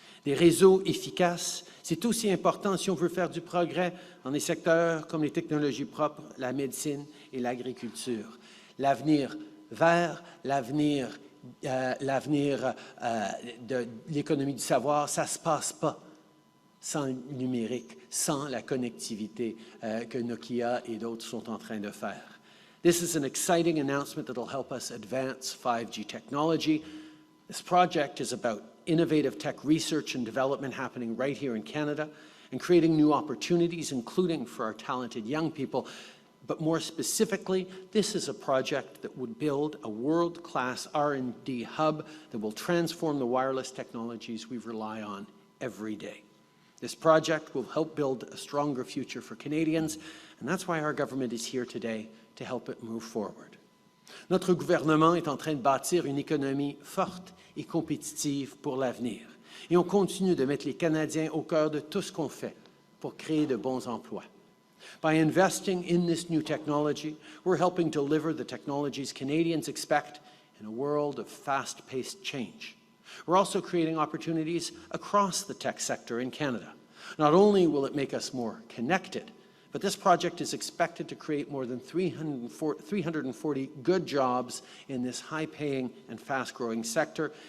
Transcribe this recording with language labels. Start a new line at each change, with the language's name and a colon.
French: Des réseaux efficaces, c'est aussi important si on veut faire du progrès dans des secteurs comme les technologies propres, la médecine et l'agriculture. L'avenir vert, l'avenir de l'économie du savoir, ça ne se passe pas sans le numérique, sans la connectivité que Nokia et d'autres sont en train de faire.
English: This is an exciting announcement that will help us advance 5G technology. This project is about innovative tech research and development happening right here in Canada and creating new opportunities, including for our talented young people. But more specifically, this is a project that would build a world-class R&D hub that will transform the wireless technologies we rely on every day. This project will help build a stronger future for Canadians, and that's why our government is here today to help it move forward.
French: Notre gouvernement est en train de bâtir une économie forte et compétitive pour l'avenir. Et on continue de mettre les Canadiens au cœur de tout ce qu'on fait pour créer de bons emplois.
English: By investing in this new technology, we're helping deliver the technologies Canadians expect in a world of fast-paced change. We're also creating opportunities across the tech sector in Canada. Not only will it make us more connected, but this project is expected to create more than 340 good jobs in this high-paying and fast-growing sector.